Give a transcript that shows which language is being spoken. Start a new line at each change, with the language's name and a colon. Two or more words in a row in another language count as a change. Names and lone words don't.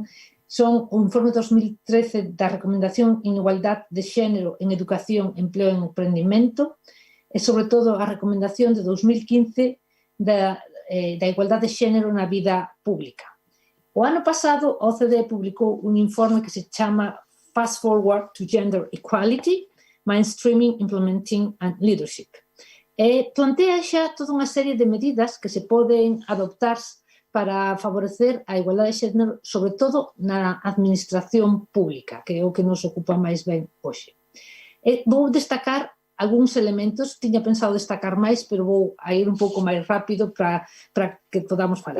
Galician: Son o informe 2013 da Recomendación en Igualdade de Xénero en Educación, Empleo e Emprendimento, e, sobre todo, a recomendación de 2015 da igualdade de xénero na vida pública. O ano pasado, a OCDE publicou un informe que se chama Fast Forward to Gender Equality, Mainstreaming, Implementing and Leadership. Plantea xa toda unha serie de medidas que se poden adoptar para favorecer a igualdade de xénero, sobre todo na administración pública, que é o que nos ocupa máis ben hoxe. Vou destacar algúns elementos, tiña pensado destacar máis, pero vou a ir un pouco máis rápido para que podamos falar.